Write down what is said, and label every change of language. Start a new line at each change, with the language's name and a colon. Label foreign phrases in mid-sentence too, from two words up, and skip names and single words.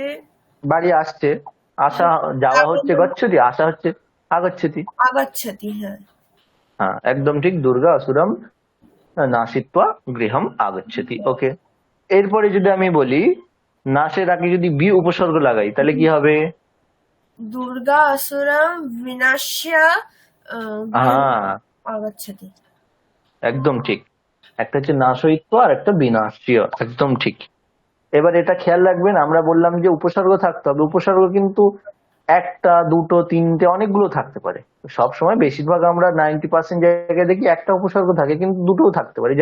Bangla: বাড়ি আসছে, আসা, যাওয়া হচ্ছে গচ্ছতি, আসা হচ্ছে আগচ্ছতি। আগাচ্ছতি। হ্যাঁ। হ্যাঁ, একদম ঠিক,
Sanskrit: দুর্গা অসুরম নাশিত্বা গৃহম আগচ্ছতি।
Bangla: ওকে। এরপরে যদি আমি বলি নাশের আগে যদি বি উপসর্গ লাগাই তাহলে কি হবে?
Sanskrit: दुर्गा असुरं विनाश्य गृहम्
Bangla: হ্যাঁ,
Sanskrit: आगच्छति।
Bangla: একদম ঠিক। একটা হচ্ছে নাশয়িত্ব আর একটা বিনাশীয়, একদম ঠিক। এবার এটা খেয়াল রাখবেন, আমরা বললাম যে উপসর্গ থাকতে হবে, উপসর্গ কিন্তু একটা, দুটো, তিনটে, অনেকগুলো থাকতে পারে। সব সময় বেশিরভাগ আমরা 90% জায়গায় দেখি একটা উপসর্গ থাকে, কিন্তু দুটোও থাকতে পারে।